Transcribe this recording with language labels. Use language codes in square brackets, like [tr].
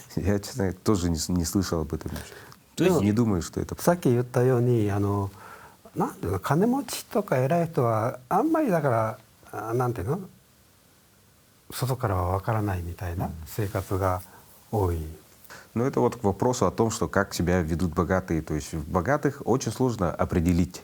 [ru] Я, честно, тоже не слышал об этом. То есть не думаю, что это... [ja] さっき言ったようになんていうの、金持ちとか偉い人はあんまりだからなんていうの、外からはわからないみたいな生活が多い。 [ru] Но это вот к вопросу о том, что как себя ведут богатые. То есть богатых очень сложно определить.